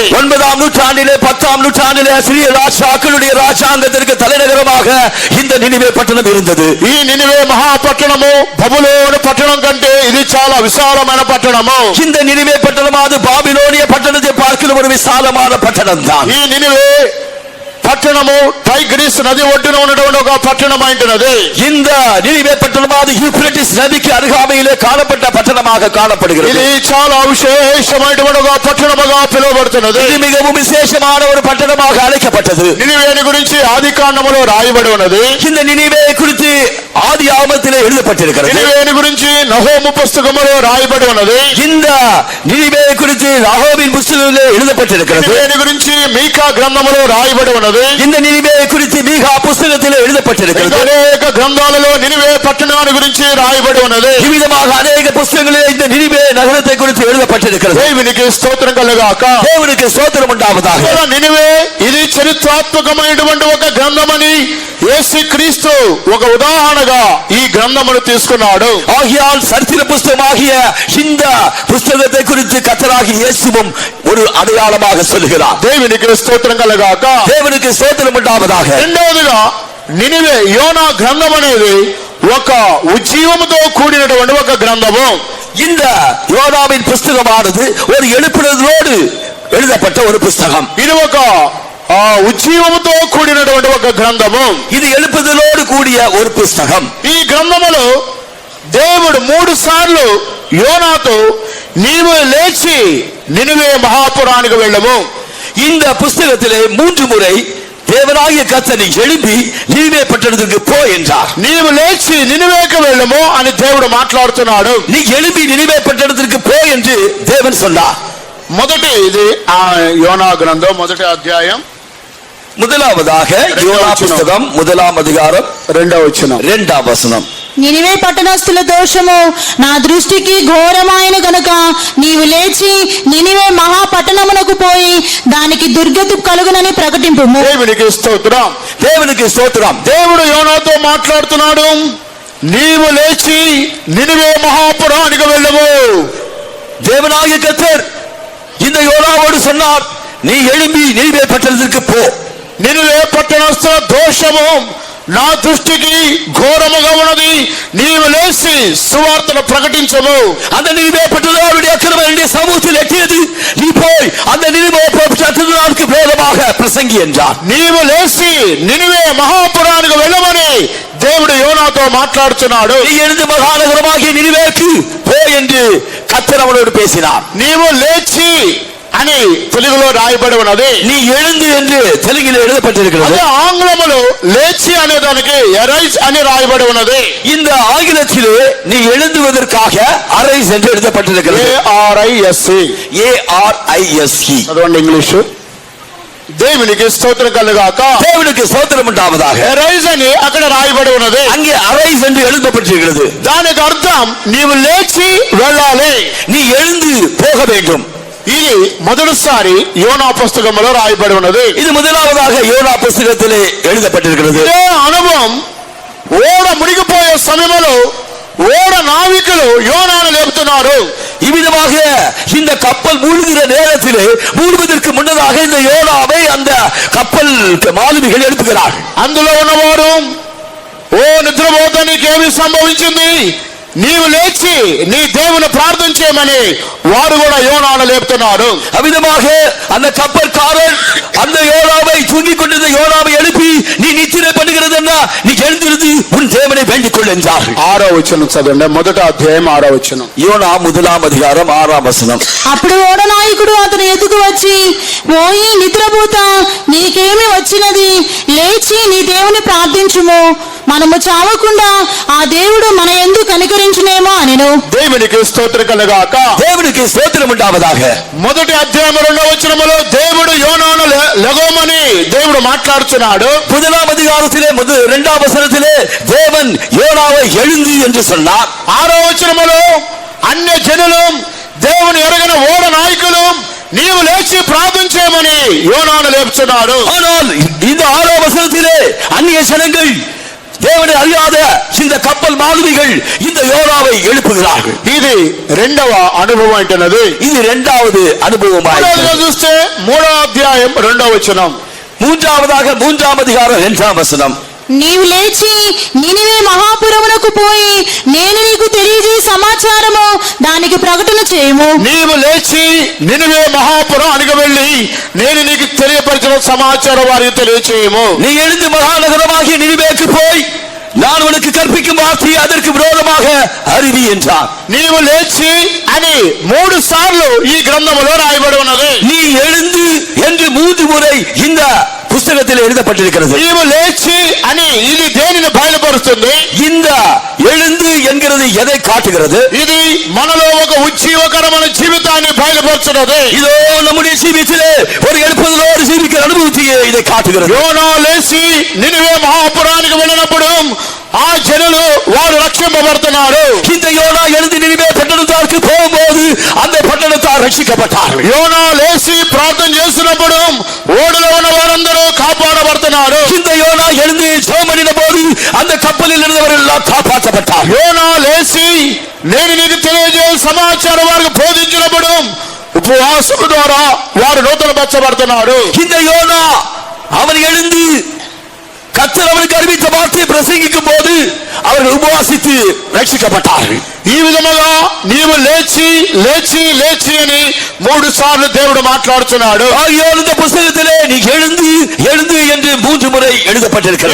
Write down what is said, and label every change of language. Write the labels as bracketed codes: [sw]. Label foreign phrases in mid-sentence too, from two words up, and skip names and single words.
[ta] 9ஆம் நூற்றாண்டிலே 10ஆம் நூற்றாண்டிலே அசிரிய ராஜாக்களுடைய ராஜாங்கத்திற்கு தலைநகரமாக இந்த நினிவே பட்டணம் இருந்தது. [te] ఈ నినివే మహాపట్టణము బబులోను పట్టణం కంటే ఇది చాలా విశాలమైన పట్టణము. [ta] இந்த நினிவே பட்டணமானது பாபிலோனிய பட்டணத்தை பார்க்கிலும் ஒரு விசாலமான பட்டணம் தான். [te] ఈ నినివే పట్టణము టైగ్రిస్ నది ఒడ్డున ఉన్నటువంటి ఒక పట్టణం అయినది. [ta] இந்த நினிவே பட்டணமானது யூப்ரட்டிஸ் நதிக்கு அருகாமையிலே காணப்பட்ட பட்டணமாக காணப்படுகிறது. [te] ఇది చాలా విశేషమైనటువంటి ఒక పట్టణముగా పిలువబడుతున్నది. [ta] இது மிகவும் விசேஷமான ஒரு பட்டணமாக அழைக்கப்பட்டது. [te] నినివేని గురించి ఆది కాండములో రాయబడి ఉన్నది. [ta] இந்த நினிவே குறித்து ஆதி ஆகமத்திலே எழுதப்பட்டிருக்கிறது. [te] నినివేని గురించి నహూము పుస్తకములో రాయబడి ఉన్నది. [ta] இந்த நினிவே குறித்து நாகூமின் புத்தகத்திலே எழுதப்பட்டிருக்கிறது. [te] నినివేని గురించి మీకా గ్రంథములో రాయబడి ఉన్నది. [ta] இந்த நினிவே குறித்து மீகா புத்தகத்திலே எழுதப்பட்டிருக்கிறது. [te] అనేక గ్రంథాలలో నినివే పట్టణాన్ని గురించి రాయబడి ఉన్నది. [ta] இவ்விதமாக அநேக புத்தகங்களிலே இந்த நினிவே நகரத்தை குறித்து எழுதப்பட்டிருக்கிறது. [te] దేవునికి స్తోత్రం కలుగాక. [ta] தேவனுக்கு ஸ்தோத்திரம் உண்டாவதாக. [te] నినివే ఇది చరిత్రాత్మకమైనటువంటి ఒక గ్రంథమని యేసుక్రీస్తు ఒక ఉదాహరణగా ఈ గ్రంథమును తీసుకున్నాడు. [ta] ஆகியால் சரித்திர புஸ்தகமாகிய இந்த புஸ்தகத்தை குறித்து கர்த்தராகிய இயேசுவும் ஒரு அடையாளமாக சொல்கிறார். [te] దేవునికి స్తోత్రం కలుగాక. [ta] தேவனுக்கு ஸ்தோத்திரம் உண்டாவதாக. [te] రెండవదిగా నినివే యోనా గ్రంథం అనేది ఒక ఉజ్జీవముతో కూడినటువంటి ఒక గ్రంథము. [ta] இந்த யோனாவின் புஸ்தகமானது ஒரு எழுப்புதலோடு எழுதப்பட்ட ஒரு புஸ்தகம். [te] ఇది ఒక ఉజ్జీవముతో కూడినటువంటి ఒక గ్రంథము. [ta] இது எழுப்புதலோடு கூடிய ஒரு புஸ்தகம். [te] ఈ గ్రంథములో దేవుడు 3 సార్లు యోనాతో నీవు లేచి నినివే మహాపురానికి వెళ్ళము. [ta] இந்த புஸ்தகத்திலே 3 முறை தேவனாகிய கர்த்தர் எழுப்பி நினிவே பட்டணத்துக்கு போ என்றார். [te] నీవు లేచి నినివేకి వెళ్ళము అని దేవుడు మాట్లాడుతున్నాడు. [ta] நீ எழுப்பி நினிவே பட்டணத்திற்கு போ என்று தேவன் சொன்னார். [te] మొదటి ఇది యోనా గ్రంథం మొదటి అధ్యాయం [ta] முதலாவதாக யோனா புஸ்தகம் 1ஆம் அதிகாரம் [te] 2వ వచనం. [ta] 2ஆம் வசனம். [te] నినివే పట్టణస్థుల దోషము నా దృష్టికి ఘోరమైన గనుక నీవు లేచి నినివే మహాపట్టణమునకు పోయి దానికి దుర్గతి కలుగునని ప్రకటింపుము. దేవునికి స్తోత్రం. [ta] தேவனுக்கு ஸ்தோத்திரம். [te] దేవుడు యోనాతో మాట్లాడుతున్నాడు. నీవు లేచి నినివే మహాపురానికి వెళ్ళము. [ta] தேவனாகிய கர்த்தர் இந்த யோனாவோடு சொன்னார், நீ எழும்பி நினிவே பட்டணத்திற்கு போ. [te] నినివే పట్టణస్థుల దోషము నా దృష్టికి ఘోరముగా ఉన్నది. నీవు లేచి సువార్తను ప్రకటించము. [ta] அந்த நினிவே பட்டணத்தாருடைய அக்கிரமம் என்னுடைய சமூகத்தில் எட்டியது. நீ போய் அந்த நினிவே பட்டணத்திற்கு விரோதமாக பிரசங்கி என்றார். [te] నీవు లేచి నినివే మహాపురానికి వెళ్ళమని దేవుడు యోనాతో మాట్లాడుతున్నాడు. [ta] நீ எழுந்து மகாநகரமாகிய நினிவேக்கு போ என்று கர்த்தர் அவனோடு பேசினார். [te] నీవు లేచి అని తెలుగులో రాయబడి ఉన్నది. [ta] நீ எழுந்து என்று தெலுங்கில் எழுதப்பட்டிருக்கிறது. [te] అదే ఆంగ్లములో లేచి అనే దానికి ఎరైజ్ అని రాయబడి ఉన్నది. [ta] இந்த ஆங்கிலத்திலே நீ எழுந்துவதற்காக அரைஸ் என்று எழுதப்பட்டிருக்கிறது. ARISE. ARISE. [te] చదవండి ఇంగ్లీషు. దేవునికి స్తోత్రం కలుగాక. [ta] தேவனுக்கு ஸ்தோத்திரம் உண்டாவதாக. [te] ఎరైజ్ అని అక్కడ రాయబడి ఉన్నది. [ta] அங்கே அரைஸ் என்று எழுதப்பட்டிருக்கிறது. [te] దానికి అర్థం నీవు లేచి వెళ్ళాలి, [ta] நீ எழுந்து போக வேண்டும். [te] ఇది మొదటిసారి యోనా పుస్తకంలో రాయబడి ఉన్నది. [ta] இது முதலாவதாக யோனா புத்தகத்திலே எழுதப்பட்டிருக்கிறது. [te] ఇదే అనుభవం ఓడ మునిగిపోయే సమయంలో ఓడ నావికులు యోనాను లేపుతున్నారు. [ta] இவ்விதமாக இந்த கப்பல் மூழ்கிற நேரத்திலே மூழ்குவதற்கு முன்னதாக இந்த யோனாவை அந்த கப்பல் மாலுமிகள் எழுப்புகிறார். [te] అందులో ఉన్నవాడు, ఓ నిద్రపోతా నీకేమి సంభవించింది, నీవు లేచి నీ దేవుని ప్రార్థన చేయమని వారు కూడా యోనాను లేపుతున్నారు. [ta] அவ்விதமாக அந்த கப்பற்காரன் அந்த யோனாவை தூங்கிக் கொண்டிருந்த யோனாவை எழுப்பி, நீ நித்திரை பண்ணுகிறது என்ன, நீ எழுந்திருந்து உன் தேவனை வேண்டிக் கொள் என்றார். [te] 6వ వచనం చదవండి. మొదటి అధ్యాయం 6వ వచనం. [ta] யோனா 1ஆம் அதிகாரம் 6ஆம் వచనం. [te] అప్పుడు ఓడ నాయకుడు అతని ఎదుగు వచ్చి, పోయి నిద్రపోతా నీకేమి వచ్చినది, లేచి నీ దేవుని ప్రార్థించుము, మనము చావకుండా ఆ దేవుడు మన యందు కనికరించునేమో అనెను. దేవునికి స్తోత్రం కలుగాక. [ta] தேவனுக்கு ஸ்தோத்திரம் உண்டாவதாக. [te] మొదటి అధ్యాయం 2వ వచనములో దేవుడు యోనాను లెగమని దేవుడు మాట్లాడుతున్నాడు. [ta] 1ஆம் அதிகாரத்திலே 2ஆம் வசனத்திலே தேவன் யோனாவை எழுந்து என்று சொன்னார். [te] 6వ వచనములో అన్య జనులు దేవుని ఎరగిన ఓడ నాయకులు నీవు లేచి ప్రార్థన చేయమని యోనాను లేపుతున్నాడు. [ta] ஆனால் இந்த 6ஆம் வசனத்திலே அந்நிய ஜனங்கள் தேவனை அறியாத இந்த கப்பல் மாலுமிகள் இந்த யோனாவை எழுப்புகிறார்கள். [te] ఇది రెండవ అనుభవం అంటున్నది. [ta] இது இரண்டாவது அனுபவமாக [te] చూస్తే 3వ అధ్యాయం 2వ వచనం. [ta] மூன்றாவதாக 3ஆம் அதிகாரம் 2ஆம் வசனம். [te] నీవు లేచి నినివే మహాపురమునకు పోయి నేను నీకు తెలియజేయ సమాచారము దానికి ప్రకటన చేయము. నీవు లేచి నినివే మహాపురానికి వెళ్ళి నేను నీకు తెలియపరిచిన సమాచారం వారికి తెలియచేయము. [ta] நீ எழுந்து மகாநகரமாகிய நினிவேக்கு போய் நான் உனக்கு கற்பிக்கும் வார்த்தையை அதற்கு விரோதமாக அறிவி என்றார். [te] నీవు లేచి అని 3 సార్లు ఈ గ్రంథములో రాయబడి ఉన్నది. [ta] நீ எழுந்து என்று 3 முறை இந்த புத்தகத்தில் எழுதப்பட்டிருக்கிறது. [te] నీవు లేచి అని ఇది దేనిని బయలుపరుస్తుంది? [ta] இந்த எழுந்து என்கிறது எதை காட்டுகிறது? [te] ఇది మనలో ఒక ఉజ్జీవకరమైన జీవితాన్ని బయలుపరుచున్నది. [ta] இதோ நம்முடைய ஜீவியத்திலே ஒரு எழுப்புதலோடு ஜீவிக்கிற அனுபவத்தையே இதை காட்டுகிறது. [te] యోనా లేచి నినివే మహాపురానికి వెళ్ళినప్పుడు ఆ జనులు వారు రక్షింపబడుతున్నారు. [ta] இந்த யோனா எழுந்து நினிவே பட்டணத்தாருக்கு போகும்போது அந்த பட்டணத்தார் ரட்சிக்கப்பட்டார்கள். [te] యోనా లేచి ప్రార్థన చేసినప్పుడు ఓడలో ఉన్న వారందరూ కాపాడబడుతున్నారు. [ta] இந்த யோனா எழுந்து ஜெபம் பண்ணின போது அந்த கப்பலில் இருந்தவர்கள் எல்லாம் காப்பாற்றப்பட்டார்கள். [te] యోనా లేచి నేను నీకు తెలియజేయ సమాచారం వారికి బోధించినప్పుడు ఉపవాసం ద్వారా వారు నూతనపరచబడుతున్నారు. [ta] இந்த யோனா அவன் எழுந்து கர்த்தர் அவனுக்கு அறிவித்த வார்த்தையை பிரசங்கிக்கும் போது அவர்கள் உபவாசித்து ரட்சிக்கப்பட்டார்கள். [te] ఈ విధముగా నీవు లేచి లేచి లేచి అని 3 సార్లు దేవుడు మాట్లాడుతున్నాడు. [ta] ஆகியோர் இந்த புத்தகத்திலே நீ எழுந்து எழுந்து என்று 3 முறை எழுதப்பட்டிருக்கிறது.